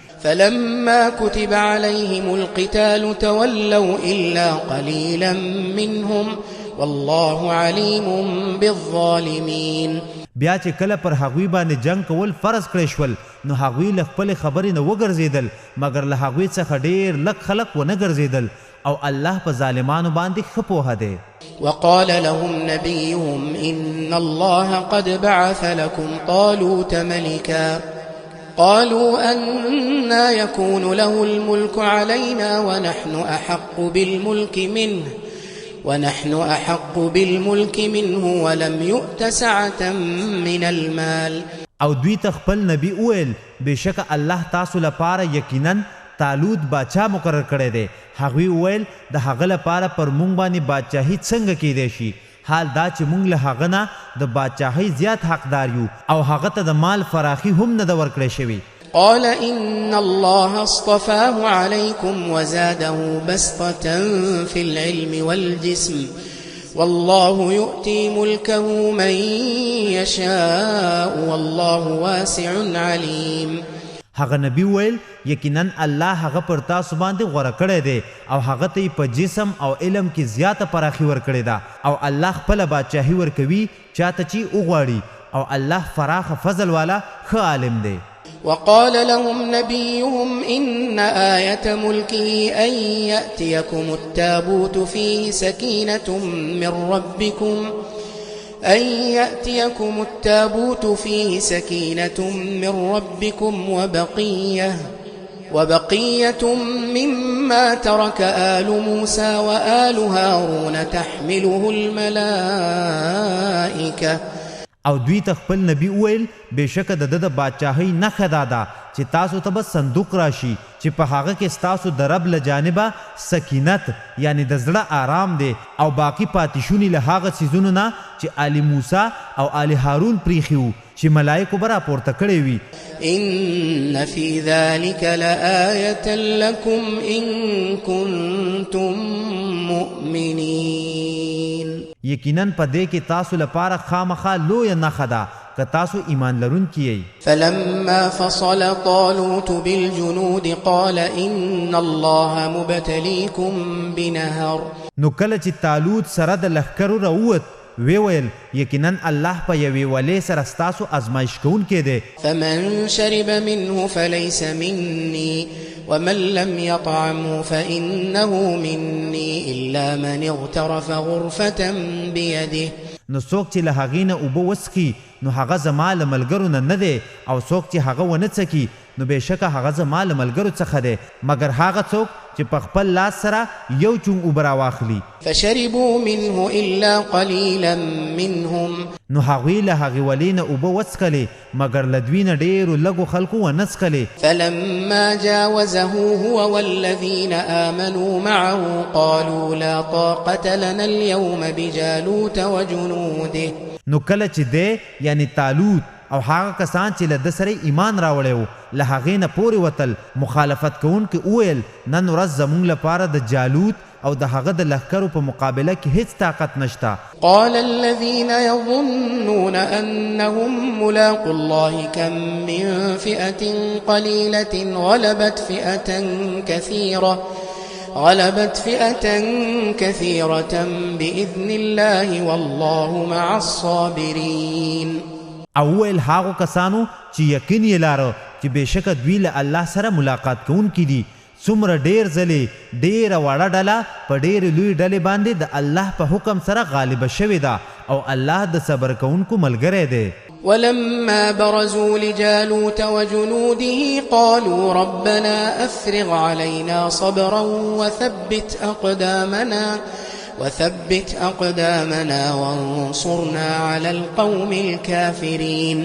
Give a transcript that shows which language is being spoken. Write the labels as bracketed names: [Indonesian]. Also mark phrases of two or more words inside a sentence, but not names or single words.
[Arabic] فلما كتب عليهم القتال تولوا إلا قليلا منهم والله عليم بالظالمين. [Pashto] بیا چې کله پر هغوی باندې جنگ کول فرض کړی شول نو هغوی له خپلې خبرې نه وګرځېدل مګر له هغوی څخه ډېر لږ خلق ونه ګرځېدل او الله په ظالمانو باندې ښه پوهه دی. [Arabic] وقال لهم نبيهم إن الله قد بعث لكم طالوت ملكا قالوا أنا يكون له الملك علينا ونحن أحق بالملك منه ولم يؤت سعة من المال. [Pashto] او دوی ته خپل نبی وویل بېشکه الله تاسو لپاره یقینا طالوت باچا مقرر کړی دی. هغوی وویل د هغه لپاره پر موږ باندې باچاهي څنګه کیدی شي حال دا چې موږ له هغه نه د باچاهۍ زیات حقدار یو او هغه ته د مال فراخي هم نه ده ورکړی شوي. [Arabic] قال إن الله اصطفاه عليكم وزاده بسطة في العلم والجسم والله يؤتي ملكه من يشاء والله واسع عليم. [Pashto] هغه نبی ویل یقینا الله هغه پر تاسو باندې غوړه کړی دی او هغه ته په جسم او علم کې زیاته پراخي ور کړی دا او الله خپل بادشاہي ور کوي چاته چې وغواړي او الله فراخ فضل والا ښه عالم دی. [Arabic] وقال لهم نبيهم إن آية ملكه أن يأتيكم التابوت فيه سكينة من ربكم وبقية مما ترك آل موسى وآل هارون تحمله الملائكة. [Pashto] او دوی ته خپل نبی ویل بشک د بادشاہي نه خدادا چې تاسو ته بس صندوق راشي چې په هغه کې تاسو د رب له جانبه سکینت یعنی د زړه آرام دی او باقی پاتیشونی له هغه سيزونو نه چې آل موسی او آل هارون پریخیو چې ملائکه برا پورته کړی وي. [Arabic] ان في ذلك لآية لكم ان كنتم مؤمنين. [Pashto] یقینا په دې کې تاسو لپاره خامخا لوی نښه ده که تاسو ایمان لرونکي یئ. [Arabic] فلما فصل طالوت بالجنود قال ان الله مبتليكم بنهر. [Pashto] نو کله چې طالوت سره د لښکرو راووت ویل یقینا الله په یوې ولې سره ستاسو ازمایش کوونکی دی. [Arabic] فمن شرب منه فليس مني ومن لم يطعمه فإنه مني إلا من اغترف غرفة بيده. [Pashto] نو څوک چې له هغې نه اوبه وڅښي نو هغه زما له ملګرو نه دی او څوک چې هغه ونه څکي نو بېشکه هغه زما له ملګرو څخه دی مګر هغه څوک چې په خپل لاس سره یو چونګ اوبه راواخلي. [Arabic] فشربوا منه إلا قليلا منهم. [Pashto] نو هغوی له هغې ولې نه اوبه وڅښلې مګر له دوی نه ډېرو لږو خلکو ونه څښلې. [Arabic] فلما جاوزه هو والذين آمنوا معه قالوا لا طاقة لنا اليوم بجالوت وجنوده. [Pashto] نو کله چې دی یعنی طالوت او هغه کسان چې له ده سره ایمان راوړی و له هغې نه پورې وتل مخالفت کوونکي وویل نن ورځ زموږ لپاره د جالوت او د هغه د لښکرو په مقابله کې هیڅ طاقت نشته. [Arabic] قال الذين يظنون أنهم ملاقو الله كم من فئة قليلة غلبت فئة كثيرة بإذن الله والله مع الصابرين. [Pashto] او ویل هغو کسانو چې یقین یې لاره چې بېشکه دوی له الله سره ملاقات کوونکي دي څومره ډېر ځلې ډېره وړه ډله په ډېرې لوی ډلې باندې د الله په حکم سره غالبه شوې ده او الله د صبر کوونکو ملګری دی. [Arabic] ولما برزوا لجالوت وجنوده قالوا ربنا أفرغ علينا صبرا وثبت أقدامنا وانصرنا على القوم الكافرين.